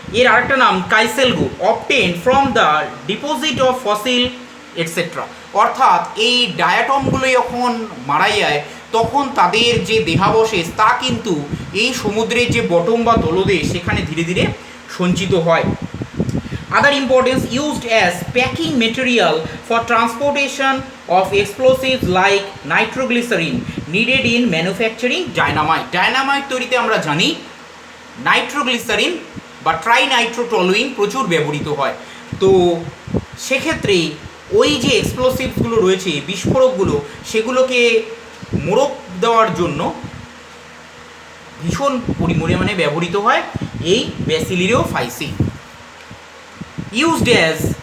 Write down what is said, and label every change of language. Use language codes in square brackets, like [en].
[bn] এর আরেকটা নাম [en] Kieselguhr, obtain from the deposit of fossil etcetera. [bn] অর্থাৎ এই ডায়াটমগুলো যখন মারা যায় তখন তাদের যে দেহাবশেষ তা কিন্তু এই সমুদ্রের যে বটম বা তলদেশ সেখানে ধীরে ধীরে সঞ্চিত হয়। [en] Other importance used as packing material for transportation of explosives like nitroglycerin needed in manufacturing dynamite। [bn] Dynamite তৈরিতে আমরা জানি নাইট্রোগ্লিসারিন বা ট্রাইনাইট্রোটলুইন প্রচুর ব্যবহৃত হয়। তো সেক্ষেত্রে ওই যে এক্সপ্লোসিভসগুলো রয়েছে, বিস্ফোরকগুলো, সেগুলোকে মোড়ক দেওয়ার জন্য ভীষণ পরিমাণে ব্যবহৃত হয় এই ব্যাসিলিরোফাইসি। [en] Used as